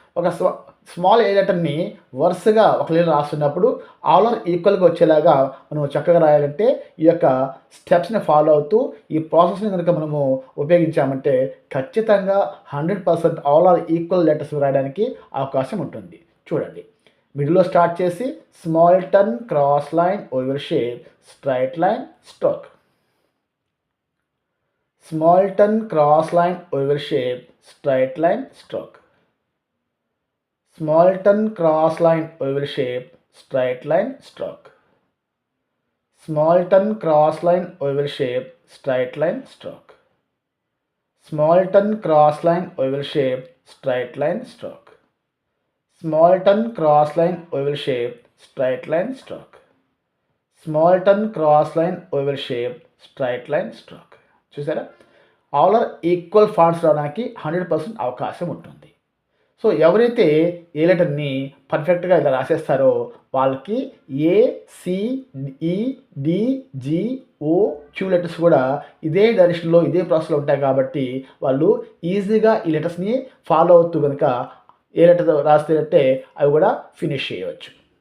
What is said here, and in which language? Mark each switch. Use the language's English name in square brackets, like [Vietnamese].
[Telugu] ఒక స్మాల్ ఏ లెటర్ని వరుసగా ఒక లెటర్ రాస్తున్నప్పుడు ఆల్ ఆర్ ఈక్వల్గా వచ్చేలాగా మనం చక్కగా రాయాలంటే ఈ యొక్క స్టెప్స్ని ఫాలో అవుతూ ఈ ప్రాసెస్ని కనుక మనము ఉపయోగించామంటే ఖచ్చితంగా 100% ఆల్ ఆర్ ఈక్వల్ లెటర్స్ రాయడానికి అవకాశం ఉంటుంది. చూడండి, మిడిల్లో స్టార్ట్ చేసి small turn, cross line, oval shape, straight line, stroke. Small turn, cross line, oval shape, straight line, stroke. [English] Small turn, cross line, oval shape, straight line, stroke. Small turn, cross line, oval shape, straight line, stroke. Small turn, cross line, oval shape, straight line, stroke. Small turn, cross line, oval shape, straight line, stroke. Small turn, cross line, oval shape, straight line, stroke. [Telugu] చూసారా? All are equal fonts రావడానికి 100% అవకాశం ఉంటుంది. So ఎవరైతే ఏ లెటర్ని పర్ఫెక్ట్గా ఇలా రాసేస్తారో వాళ్ళకి ఏ C ఈ డి జి ఓ క్యూ లెటర్స్ కూడా ఇదే డైరెక్షన్లో ఇదే ప్రాసెస్లో ఉంటాయి కాబట్టి వాళ్ళు ఈజీగా ఈ లెటర్స్ని ఫాలో అవుతూ కనుక ఏ లెటర్ రాస్తే అవి కూడా ఫినిష్ చేయవచ్చు.